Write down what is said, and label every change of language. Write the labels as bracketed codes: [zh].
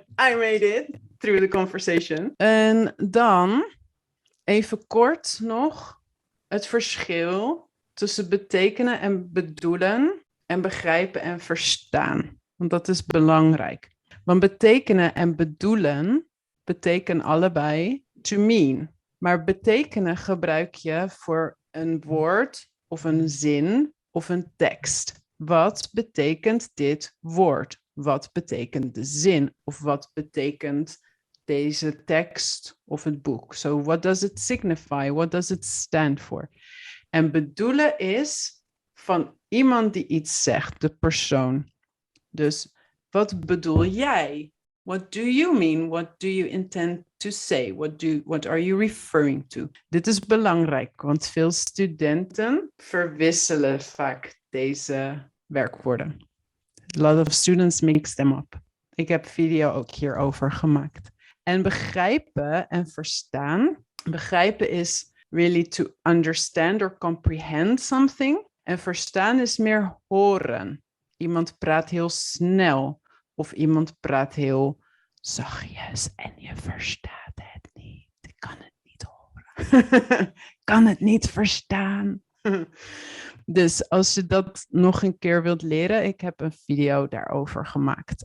[en] I made it through the conversation. [nl] En dan even kort nog het verschil tussen betekenen en bedoelen en begrijpen en verstaan. Want dat is belangrijk. Want betekenen en bedoelen betekenen allebei [en] to mean. [nl] Maar betekenen gebruik je voor een woord of een zin of een tekst. Wat betekent dit woord wat betekent de zin? Of wat betekent deze tekst of het boek? [en] So what does it signify? What does it stand for? [nl] En bedoelen is van iemand die iets zegt, de persoon. Dus wat bedoel jij? [en] What do you mean? What do you intend to say? What are you referring to? [nl] Dit is belangrijk, want veel studenten verwisselen vaak deze werkwoorden. [en] A lot of students mix them up. [nl] Ik heb video ook hierover gemaakt. En begrijpen en verstaan. [en] Begrijpen is really to understand or comprehend something. [nl] En verstaan is meer horen. Iemand praat heel snel. Of iemand praat heel zachtjes en je verstaat het niet. Ik kan het niet horen. Kan het niet verstaan. Dus als je dat nog een keer wilt leren, ik heb een video daarover gemaakt.